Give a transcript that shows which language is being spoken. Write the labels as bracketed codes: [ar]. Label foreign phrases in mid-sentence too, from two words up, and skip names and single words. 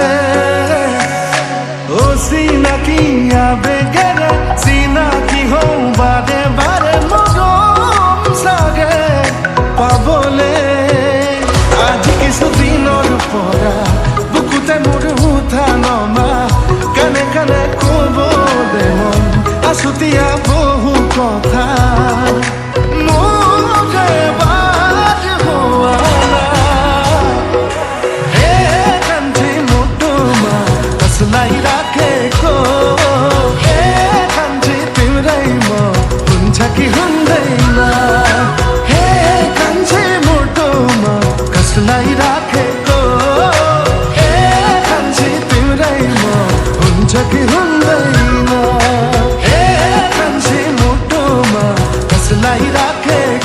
[as] অচিনাকি আবেগেৰে চিনাকি হওঁ বাৰে বাৰে মৰম চাগে পাবলে আজি কিছুদিনৰ পৰা বুকুতে মোৰ উঠা নমা কানে কানে ক'বলে মন আছুতীয়া বহু কথা [ne] लाई राखेको हे कान्छी तिम्रै म हुन्छ कि हुँदैन हे कान्छी मुटुमा कसलाई राखेको हे कान्छी तिम्रै म हुन्छ कि हुँदैन हे कान्छी मुटुमा कसलाई राखेको